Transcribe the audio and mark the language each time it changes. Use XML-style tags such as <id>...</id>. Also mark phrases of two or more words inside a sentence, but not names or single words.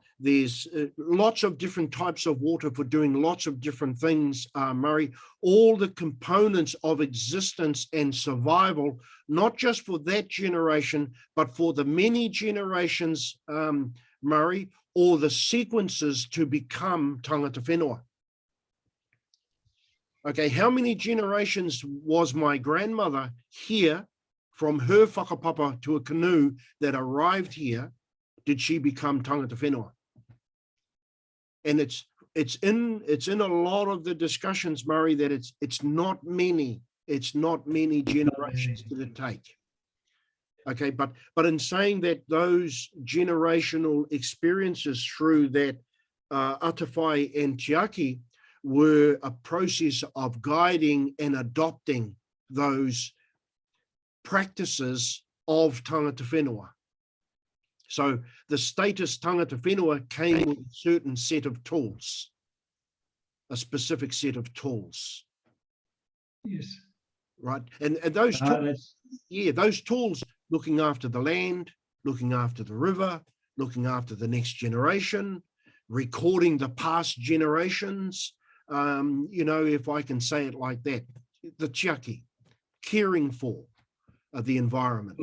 <en>There's lots of different types of water for doing lots of different things, Murray. All the components of existence and survival, not just for that generation, but for the many generations, Murray, or the sequences to become</en> <mi>tangata whenua.</mi> <en>Okay, how many generations was my grandmother here from her whakapapa to a canoe that arrived here, did she become</en> <mi>tangata whenua?</mi> <en>And it's in a lot of the discussions, Murray, that it's not many generations that it take. Okay, but in saying that, those generational experiences through that atawhai and tiaki were a process of guiding and adopting those practices of</en> <mi>tangata whenua.</mi> <en>So the status</en> <mi>tangata whenua</mi> <en>came with a certain set of tools, a specific set of tools. Yes. Right. And those tools, those tools, looking after the land, looking after the river, looking after the next generation, recording the past generations, you know, if I can say it like that, the tiaki, caring for the environment.</en>